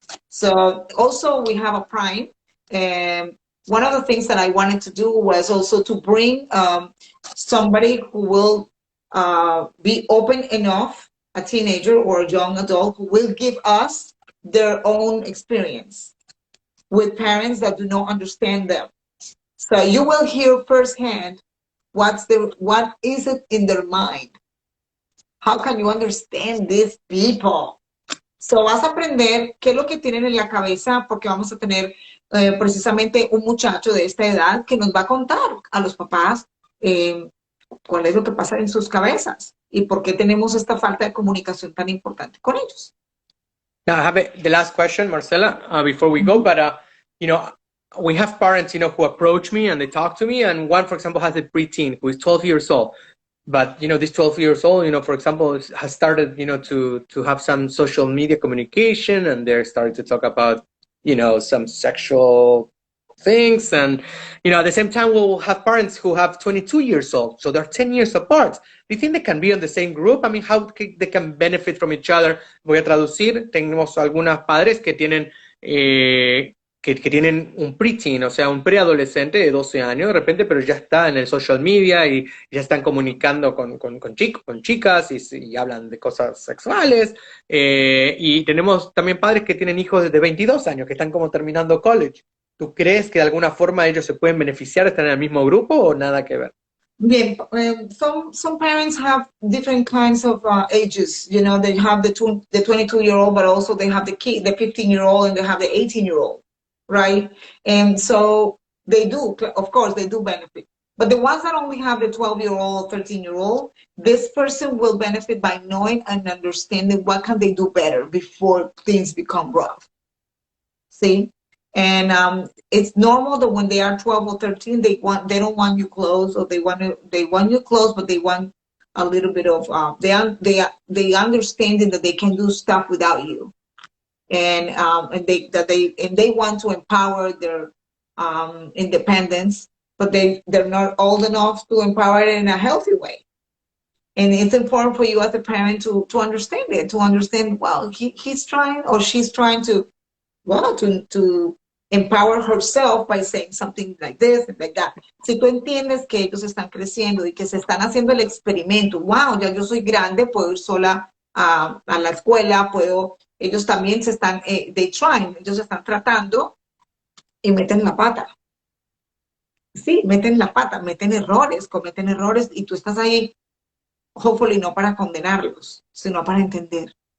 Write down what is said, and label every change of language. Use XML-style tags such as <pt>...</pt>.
<en>So also we have a Prime. One of the things that I wanted to do was also to bring somebody who will be open enough, a teenager or a young adult, who will give us their own experience with parents that do not understand them. So you will hear firsthand what is it in their mind. How can you understand these people?</en> <es>So vas a aprender qué es lo que tienen en la cabeza, porque vamos a tener precisamente un muchacho de esta edad que nos va a contar a los papás cuál es lo que pasa en sus cabezas y por qué tenemos esta falta de comunicación tan importante con ellos.</es> <en>Now I have the last question, Marcella, before we go, but you know, we have parents, you know, who approach me and they talk to me, and one, for example, has a preteen who is 12 years old. But, these 12 years old, for example, has started, to have some social media communication, and they're starting to talk about, some sexual things. And, at the same time, we'll have parents who have 22 years old. So they're 10 years apart. Do you think they can be on the same group? I mean, how they can benefit from each other?</en> <es>Voy a traducir. Tenemos algunos padres que tienen que tienen un preteen, o sea, un preadolescente de 12 años de repente, pero ya está en el social media y ya están comunicando con chicos, con chicas y hablan de cosas sexuales. Y tenemos también padres que tienen hijos de 22 años que están como terminando college. ¿Tú crees que de alguna forma ellos se pueden beneficiar de estar en el mismo grupo o nada que ver?</es> <en>Bien, some parents have different kinds of ages. You know, they have the 22-year-old, but also they have the 15-year-old, and they have the 18-year-old, right? And so they do, of course, they do benefit. But the ones that only have the 12-year-old, 13-year-old, this person will benefit by knowing and understanding what can they do better before things become rough. See? And it's normal that when they are 12 or 13, they don't want you close, or they want you close, but they want a little bit of they understanding that they can do stuff without you, and they want to empower their independence, but they're not old enough to empower it in a healthy way. And it's important for you as a parent to understand it, to understand, well, he's trying or she's trying to empower herself by saying something like this and like that.</en> <es>Si tú entiendes que ellos están creciendo y que se están haciendo el experimento, wow, ya yo soy grande, puedo ir sola a la escuela, ellos también se están, ellos están tratando y meten la pata. Sí, meten la pata, cometen errores y tú estás ahí, hopefully no para condenarlos, sino para entender.</es>